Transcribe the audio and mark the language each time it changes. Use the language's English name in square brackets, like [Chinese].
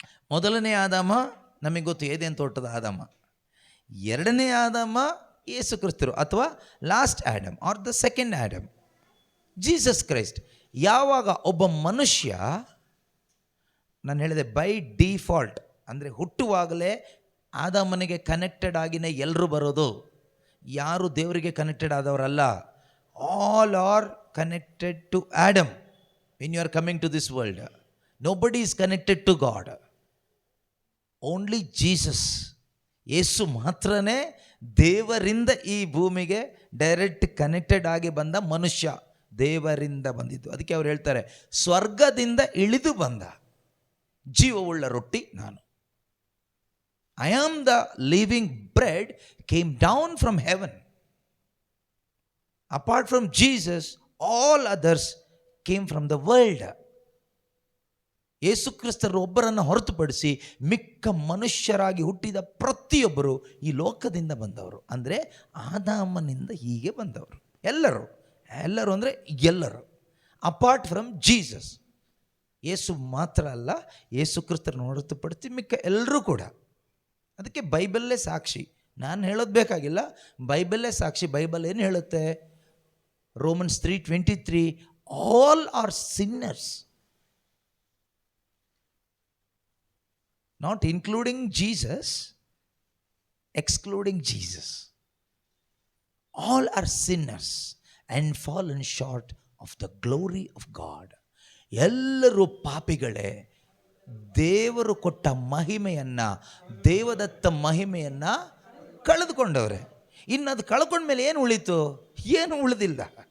[Kannada] ಮೊದಲನೇ ಆದಾಮ ನಮಗೆ ಗೊತ್ತು, ಏದೇನು ತೋಟದ ಆದಾಮ. ಎರಡನೇ ಆದಾಮ ಯೇಸು ಕ್ರಿಸ್ತರು, ಅಥವಾ [English] Last Adam or the second Adam, Jesus Christ. [Kannada] ಯಾವಾಗ ಒಬ್ಬ ಮನುಷ್ಯ, ನಾನು ಹೇಳಿದೆ ಬೈ ಡಿಫಾಲ್ಟ್ ಅಂದರೆ ಹುಟ್ಟುವಾಗಲೇ ಆದಾಮನಿಗೆ ಕನೆಕ್ಟೆಡ್ ಆಗಿನೇ ಎಲ್ಲರೂ ಬರೋದು, ಯಾರು ದೇವರಿಗೆ connected ಆದವರಲ್ಲ. [English] All are connected to Adam when you are coming to this world. Nobody is connected to God. Only Jesus. [Kannada] ಯೇಸು ಮಾತ್ರನೇ ದೇವರಿಂದ ಈ ಭೂಮಿಗೆ ಡೈರೆಕ್ಟ್ ಕನೆಕ್ಟೆಡ್ ಆಗಿ ಬಂದ ಮನುಷ್ಯ, ದೇವರಿಂದ ಬಂದಿದ್ದು. ಅದಕ್ಕೆ ಅವ್ರು ಹೇಳ್ತಾರೆ, ಸ್ವರ್ಗದಿಂದ ಇಳಿದು ಬಂದ ಜೀವವುಳ್ಳ ರೊಟ್ಟಿ ನಾನು. [English] I am the living bread came down from heaven. Apart from Jesus all others came from the world. [Kannada] ಯೇಸು ಕ್ರಿಸ್ತರು ಒಬ್ಬರನ್ನು ಹೊರತುಪಡಿಸಿ ಮಿಕ್ಕ ಮನುಷ್ಯರಾಗಿ ಹುಟ್ಟಿದ ಪ್ರತಿಯೊಬ್ಬರು ಈ ಲೋಕದಿಂದ ಬಂದವರು, ಅಂದರೆ ಆದಾಮನಿಂದ ಹೀಗೆ ಬಂದವರು. ಎಲ್ಲರೂ ಅಂದರೆ ಎಲ್ಲರೂ, [English] Apart from Jesus. [Kannada] ಯೇಸು ಮಾತ್ರ ಅಲ್ಲ, ಯೇಸು ಕ್ರಿಸ್ತರನ್ನು ಹೊರತುಪಡಿಸಿ ಮಿಕ್ಕ ಎಲ್ಲರೂ ಕೂಡ. ಅದಕ್ಕೆ ಬೈಬಲ್ಲೇ ಸಾಕ್ಷಿ, ನಾನು ಹೇಳೋದು ಬೇಕಾಗಿಲ್ಲ, ಬೈಬಲ್ಲೇ ಸಾಕ್ಷಿ. ಬೈಬಲ್ ಏನು ಹೇಳುತ್ತೆ? [English] Romans 3:23, all are sinners, not including Jesus, excluding Jesus. All are sinners and fallen short of the glory of God. [Kannada] ಎಲ್ಲರೂ ಪಾಪಿಗಳೇ, ದೇವರು ಕೊಟ್ಟ ಮಹಿಮೆಯನ್ನು, ದೇವದತ್ತ ಮಹಿಮೆಯನ್ನು ಕಳೆದುಕೊಂಡವ್ರೆ. ಇನ್ನು ಅದು ಕಳ್ಕೊಂಡ್ಮೇಲೆ ಏನು ಉಳಿತು? ಏನು ಉಳಿದಿಲ್ಲ.